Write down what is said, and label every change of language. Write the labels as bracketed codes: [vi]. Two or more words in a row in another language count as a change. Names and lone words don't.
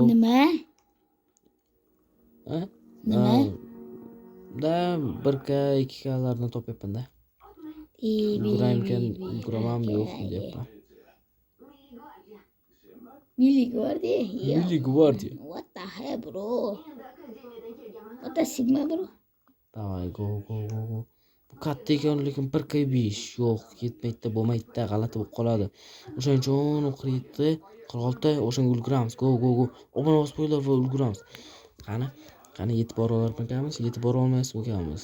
[uz] Nima? Nima? Da 1k, 2k larni topyapman-da. Ulguraman yo'q deyapman. Milliy gvardiya. [en] What the hell, bro? What the sigma, bro? [ru] Davay, go. [uz] Bu katta ekan, lekin 1k 5 yo'q, yetmaydi, bo'lmaydi, g'alati bo'lib qoladi. O'shaning uchun 47, 46 o'shanga ulguramiz. [en] Go. [uz] Obuna bosib qo'yinglar va ulguramiz. Qani yetib bora olarmikanmiz? Yetib bora olmaysmikanmiz?